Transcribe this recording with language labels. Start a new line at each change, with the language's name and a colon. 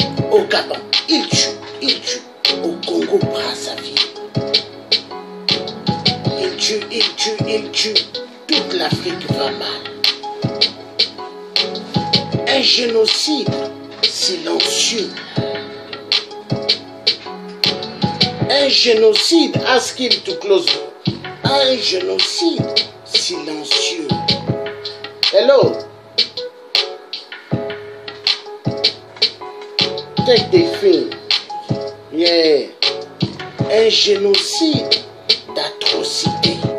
French: Au Gabon, ils tuent, ils tuent. Au Congo-Brazzaville. Ils tuent, ils tuent, ils tuent. Toute l'Afrique va mal. Un génocide silencieux. Un génocide,
English: ask him to close.
French: Un génocide silencieux.
English: Hello. Take the film. Yeah.
French: Un génocide d'atrocité.